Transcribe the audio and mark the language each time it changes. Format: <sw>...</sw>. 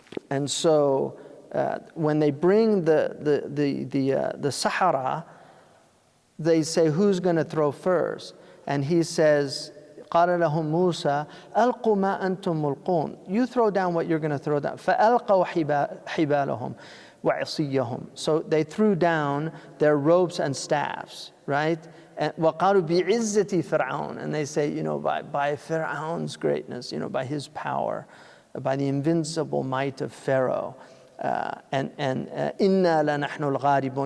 <en>And so when they bring the Sahara, they say, who's going to throw first? And he says,</en> <ar>قَالَ لَهُمْ مُوسَى أَلْقُوا مَا أَنْتُمْ مُلْقُونَ.</ar> <en>You throw down what you're going to throw down.</en> <ar>فَأَلْقَوْا حِبَالَهُمْ وَعِصِيَّهُم.</ar> <en>So they threw down their ropes and staffs, right?</en> <ar>And وَقَالُوا بِعِزَّةِ فِرْعَوْنَ.</ar> <en>And they say, by Fir'aun's greatness, by his power, by the invincible might of Pharaoh.</en> <ar>And إِنَّا لَنَحْنُ الْغَالِبُونَ.</ar>